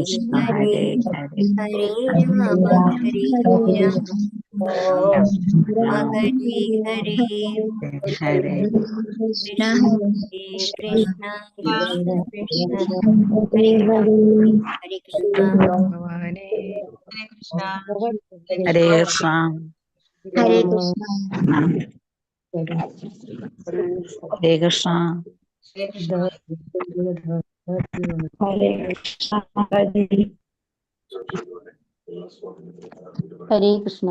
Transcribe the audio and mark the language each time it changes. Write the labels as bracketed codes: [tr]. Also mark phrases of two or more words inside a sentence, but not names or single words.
[sa] കൃഷ്ണ ഹരേ ഹരേ ഹരേ ഹരേ ഹരേ രാമ രാമ ഹരേ ഹരേ രാമ ഓം രാമ ഹരേ ഹരേ ഹരേ കൃഷ്ണ കൃഷ്ണ ഹരേ ഹരേ കൃഷ്ണ കൃഷ്ണ കൃഷ്ണ ഹരേ ഹരേ ഹരേ ഹരേ കൃഷ്ണ ഭഗവാനേ ഹരേ കൃഷ്ണ ഹരേ കൃഷ്ണ ഹരേ കൃഷ്ണ ഹരേ കൃഷ്ണ ഹരേ കൃഷ്ണ ഹരേ കൃഷ്ണ ഹരേ കൃഷ്ണ